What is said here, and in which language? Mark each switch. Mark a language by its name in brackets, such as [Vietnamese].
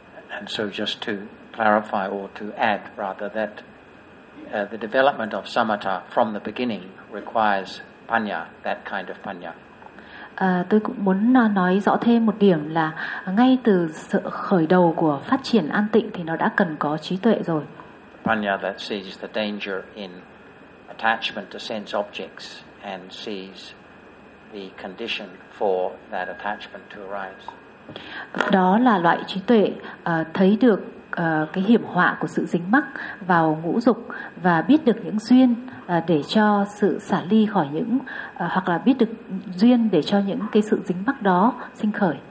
[English] And so just to clarify or to add rather that the development of samatha from the beginning requires panya, that kind of panya. [Vietnamese] Tôi cũng muốn nói rõ thêm một điểm là ngay từ sự khởi đầu của phát triển an tịnh thì nó đã cần có trí tuệ rồi. [English] Panya that sees the danger in attachment to sense objects and sees the condition for that attachment to arise. [Vietnamese] Đó là loại trí tuệ thấy được cái hiểm họa của sự dính mắc vào ngũ dục và biết được những duyên để cho sự xả ly khỏi những hoặc là biết được duyên để cho những cái sự dính mắc đó sinh khởi.